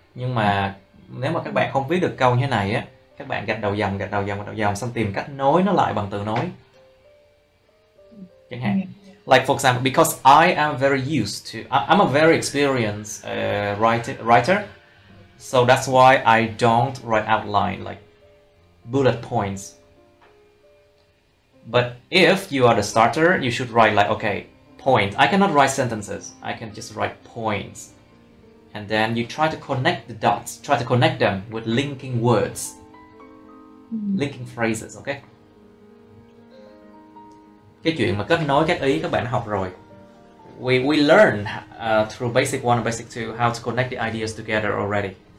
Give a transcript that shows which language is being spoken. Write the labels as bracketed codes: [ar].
[vi] Nhưng mà nếu mà các bạn không viết được câu như thế này á, các bạn gạch đầu dòng xong tìm cách nối nó lại bằng từ nối. Chẳng hạn. [en] Like for example, because I am very used to, I'm a very experienced writer, so that's why I don't write outline like bullet points. But if you are the starter, you should write like, okay, point. I cannot write sentences. I can just write points. And then you try to connect the dots. Try to connect them with linking words. Linking phrases, okay? [vi] Cái chuyện mà kết nối các ý các bạn đã học rồi. [en] We learn through basic 1 and basic 2 how to connect the ideas together already.